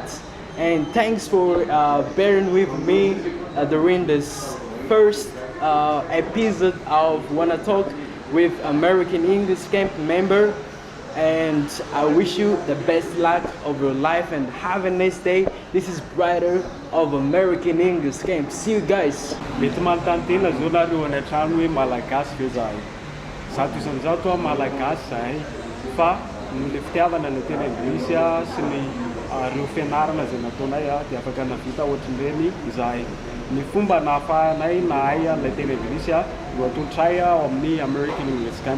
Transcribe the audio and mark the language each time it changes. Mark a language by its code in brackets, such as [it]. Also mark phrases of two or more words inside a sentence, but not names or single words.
[en] And thanks for bearing with me during this first episode of Wanna Talk with American English Camp member. And I wish you the best luck of your life and have a nice day. This is Brighter of American English Camp. See you guys. [mg] Mety manontany tena zao nareo any an-trano hoe malagasy ve zahay. Zato isan'izao malagasy zahay fa le fitiavana ny tena anglisy sy ny reo fianarana zay nataonay dia afaka navita ohatrin'ireny izahay. Ny fomba nahafahanay nahay an'ilay tena anglisy no atolotray ao amin'ny American English Camp.